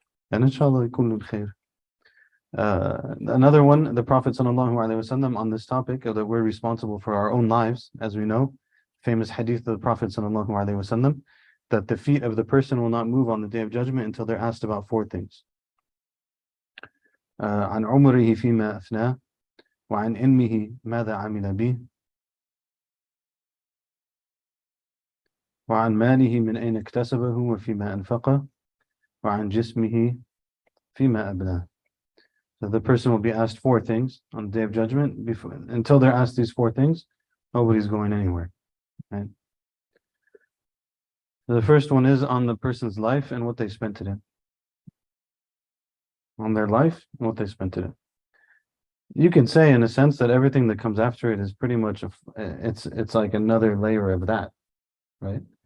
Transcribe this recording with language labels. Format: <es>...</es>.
<en>And inshallah,</en> <ar>kullu khair.</ar> <en>Another one, the Prophet ﷺ on this topic of that we're responsible for our own lives, as we know, famous hadith of the Prophet ﷺ, that the feet of the person will not move on the Day of Judgment until they're asked about four things.</en> <ar>عن عمره فيما أفناه وعن علمه ماذا عمل به وعن ماله من أين اكتسبه وفيما أنفقه وعن جسمه فيما أبلاه.</ar> <en>So the person will be asked four things on the Day of Judgment. Until they're asked these four things, nobody's going anywhere. Right? So the first one is on the person's life and what they spent it in. On their life and what they spent it in. You can say, in a sense, that everything that comes after it is pretty much it's like another layer of that, right?</en>